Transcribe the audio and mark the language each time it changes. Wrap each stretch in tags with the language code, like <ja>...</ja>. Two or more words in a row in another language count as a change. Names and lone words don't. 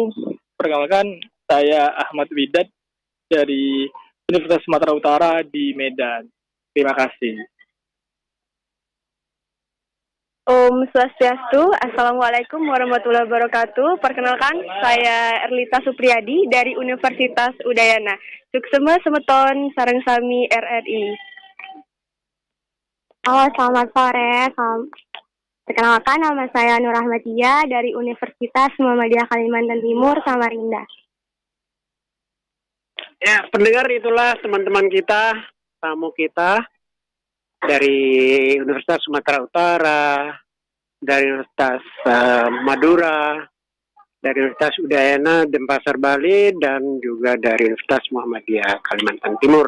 <id>Perkenalkan, saya Ahmad Widat dari Universitas Sumatera Utara di Medan. Terima kasih.</id> <ban>Om Swastiastu,</ban> <ar>السلام عليكم ورحمة الله وبركاته.</ar> <id>Perkenalkan, saya Erlita Supriyadi dari Universitas Udayana.</id> <ban>Suksema semeton sareng sami RRI.</ban> <id>Halo, selamat sore. Perkenalkan, nama saya Nur Ahmadiyah dari Universitas Muhammadiyah Kalimantan Timur, Samarinda. Ya, pendengar, itulah teman-teman kita, tamu kita dari Universitas Sumatera Utara, dari Universitas Madura, dari Universitas Udayana Denpasar Bali, dan juga dari Universitas Muhammadiyah Kalimantan Timur.</id>